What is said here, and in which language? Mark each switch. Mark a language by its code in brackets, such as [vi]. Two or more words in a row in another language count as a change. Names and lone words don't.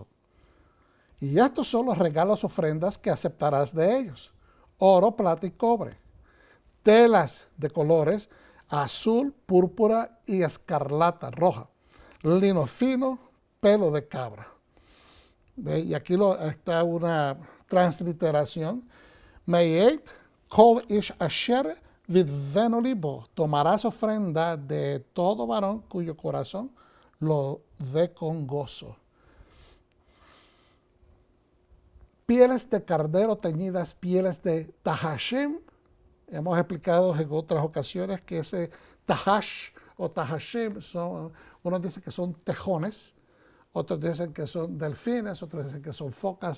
[es] Y estos son los regalos, ofrendas que aceptarás de ellos: oro, plata y cobre, telas de colores azul, púrpura y escarlata roja, lino fino, pelo de cabra. Y aquí está una transliteración. [he] מאת כל איש אשר ידבנו לבו. [es] Tomarás ofrenda de todo varón cuyo corazón lo dé con gozo. Pieles de cardero teñidas, pieles de tahashim. Hemos explicado en otras ocasiones que ese tahash o tahashim unos dicen que son tejones, otros dicen que son delfines, otros dicen que son focas.